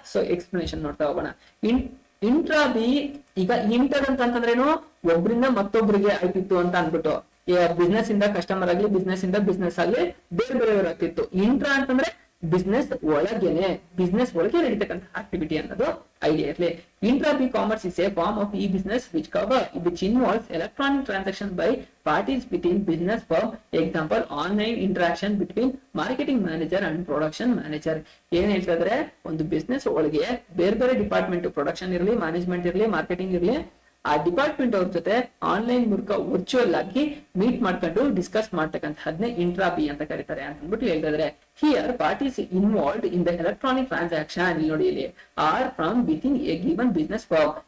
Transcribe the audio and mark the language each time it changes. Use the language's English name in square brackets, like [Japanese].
[Kannada] So explanation ನೋಡ್ತಾ ಹೋಗೋಣ. Intra B, ಈಗ ಇಂಟರ್ ಅಂತಂದ್ರೇನು, ಒಬ್ರಿಂದ ಮತ್ತೊಬ್ರಿಗೆ ಆಯ್ತಿತ್ತು ಅಂತ ಅನ್ಬಿಟ್ಟು, ಬಿಸ್ನೆಸ್ ಇಂದ ಕಸ್ಟಮರ್ ಆಗ್ಲಿ, ಬಿಸ್ನೆಸ್ ಇಂದ ಬಿಸ್ನೆಸ್ ಆಗ್ಲಿ ಬೇರೆ ಬೇರೆಯವರು ಆಗ್ತಿತ್ತು. ಇಂಟ್ರಾ ಅಂತಂದ್ರೆ ಬಿಸ್ನೆಸ್ ಒಳಗೆ ನಡೀತಕ್ಕಂಥ ಆಕ್ಟಿವಿಟಿ ಅನ್ನೋದು ಐಡಿಯಾ ಇರಲಿ. [English] Intra B commerce is a form of e business which involves electronic transaction by parties within business firm. Example, online interaction between marketing manager and production manager. [Kannada] ಏನ್ ಹೇಳ್ತಿದ್ರೆ, ಒಂದು business ಒಳಗೆ ಬೇರೆ ಬೇರೆ ಡಿಪಾರ್ಟ್ಮೆಂಟ್, ಪ್ರೊಡಕ್ಷನ್ ಇರಲಿ, management ಇರಲಿ, marketing ಇರಲಿ, ಆ ಡಿಪಾರ್ಟ್ಮೆಂಟ್ ಅವ್ರ ಜೊತೆ ಆನ್ಲೈನ್ ಮೂಲಕ ವರ್ಚುವಲ್ ಆಗಿ ಮೀಟ್ ಮಾಡ್ಕೊಂಡು ಡಿಸ್ಕಸ್ ಮಾಡ್ತಕ್ಕಂಥದ್ನೇ ಇಂಟ್ರಾ ಬಿ ಅಂತ ಕರೀತಾರೆ ಅಂತ ಅಂದ್ಬಿಟ್ಟು ಹೇಳ್ತಿದ್ರೆ. [English] here parties involved in the electronic transaction, [Kannada] ಇಲ್ಲಿ ನೋಡಿ, ಇಲ್ಲಿ [English] Are from within a given business firm.